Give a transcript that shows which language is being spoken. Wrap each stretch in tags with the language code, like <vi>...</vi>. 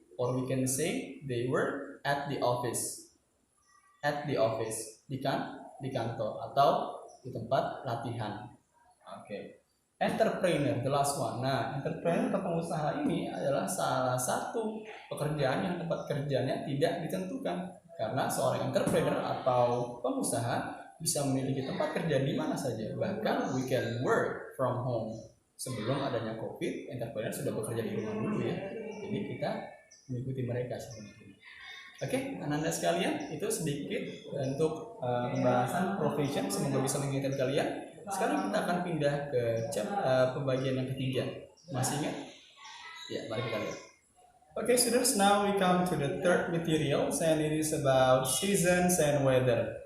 <en>Or we can say they were at the office. At the office,</en> <id>di kantor atau di tempat latihan.</id> <en>Oke. Entrepreneur, the last one.</en> <id>Nah, entrepreneur atau pengusaha ini adalah salah satu pekerjaan yang tempat kerjanya tidak ditentukan. Karena seorang entrepreneur atau pengusaha bisa memiliki tempat kerja di mana saja. Bahkan</id> <en>we can work from home.</en> <id>Sebelum adanya COVID, entrepreneur sudah bekerja di rumah dulu ya. Jadi kita mengikuti mereka sebenarnya. Oke, anak-anak sekalian, itu sedikit untuk pembahasan profession. Semoga bisa mengingatkan kalian. Sekarang kita akan pindah ke pembagian yang ketiga. Masih ingat? Ya, mari kita lihat.</id> <en>Okay, students, now we come to the third materials and it is about seasons and weather.</en>